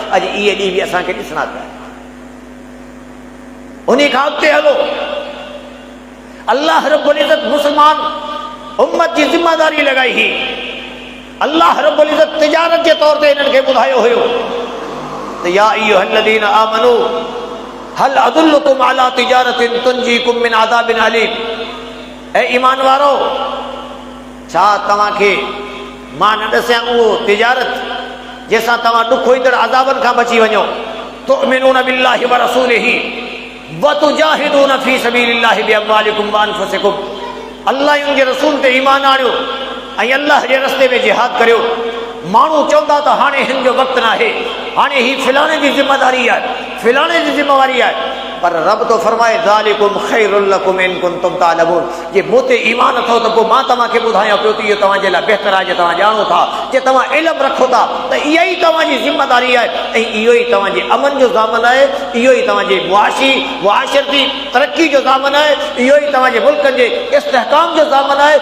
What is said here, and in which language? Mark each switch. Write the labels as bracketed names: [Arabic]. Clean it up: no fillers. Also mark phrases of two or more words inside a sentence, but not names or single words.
[Sindhi] अॼु इहे ॾींहं बि असांखे ॾिसणा पिया। उन खां अॻिते हलो, अल्लाह रब्बुल इज़्ज़त मुस्लमान उम्मत जी ज़िम्मेदारी लॻाई हुई। अल्लाह रब्बुल इज़्ज़त तिजारत जे तौर ते इन्हनि खे ॿुधायो हुयो त [Arabic] يا أيها الذين آمنوا هل أدلكم على تجارة تنجيكم من عذاب أليم. [Sindhi] ऐं ईमान वारो, छा तव्हांखे मां न ॾसां उहो तिजारत जंहिंसां तव्हां ॾुखो ईंदड़ अज़ाबनि खां बची वञो। [Arabic] تؤمنون بالله ورسوله وتجاهدون في سبيل الله بأموالكم وأنفسكم. [Sindhi] अल्लाह ऐं उनजे रसूल ते ईमान आणियो ऐं अल्लाह जे रस्ते में जिहाद करियो। माण्हू चवंदा त हाणे हिन जो वक़्तु न आहे, हाणे ही फिलाणे जी ज़िम्मेदारी आहे, फिलाणे जी ज़िम्मेवारी आहे, पर रब तो फरमाए [Arabic] ذلكم خير لكم إن كنتم تعلمون. [Sindhi] जे मूं ते ईमान अथव त पोइ मां तव्हांखे ॿुधायां पियो त इहो तव्हांजे लाइ बहितर आहे। जे तव्हां ॼाणो था, जे तव्हां इल्मु रखो था त इहा ई तव्हांजी ज़िम्मेदारी आहे ऐं इहो ई तव्हांजे अमन जो ज़ामन आहे, इहो ई तव्हांजे मुआशरती तरक़ी जो ज़ामन आहे, इहो ई तव्हांजे मुल्कनि जे इस्तेहकाम जो ज़ामन आहे।